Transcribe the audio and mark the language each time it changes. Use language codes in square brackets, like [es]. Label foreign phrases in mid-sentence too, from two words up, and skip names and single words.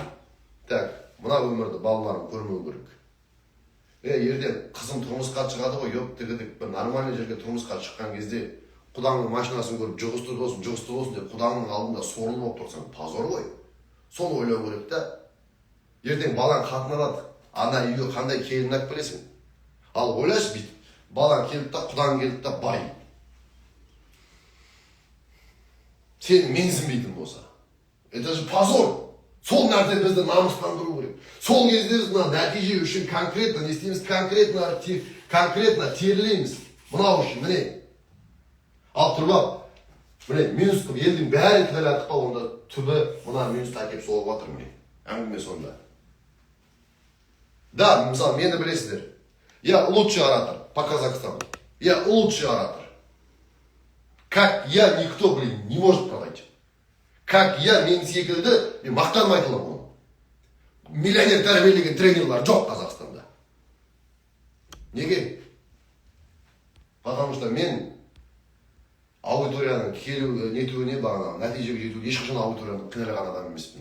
[kk] Так, мына өмірді балаларым көрмеу керек. Ертең қызым тұрмысқа шығады ғой, тігідік бір нормальный жерге тұрмысқа шыққан кезде құдаңның машинасын көріп жұғысты болсын деп құдаңның алдында сорлы болып тұрсаң, позор ғой. Соны ойлау керек та. Ертең балаң қатынады, ана үйге қандай келін алып келесің. Ал ойлашы бүйтіп, балаң келді да, құдаң келді да, бай. Сені менсінбейтін болса. [ru] Это же позор. [kk] Сол нәрсе бізді намыстандыру керек. Сол кезде біз нәтиже үшін конкретно не істейміз, конкретно терлейміз. Мынау үшін, міне. Ал тұрбап, міне, минус қып, елдің бәрін кінәлаттық па, онда түбі мына минусты әкеп соғып жатыр, міне. Әңгіме сонда. Да, мысалы, мені білесіздер. [ru] Я лучший оратор по Казахстану. Я лучший оратор. Как я, никто, не может продать. Как я, [kk] мен секілді, мен мақтанмай айтылам оны. Миллионер тәрбиелеген тренерлар жоқ Қазақстанда. Неге? [ru] Потому что [kk] мен аудиторияның келу нетуіне бағана, нәтижеге жетуге ешқашан аудиторияны кінәлаған адам емеспін.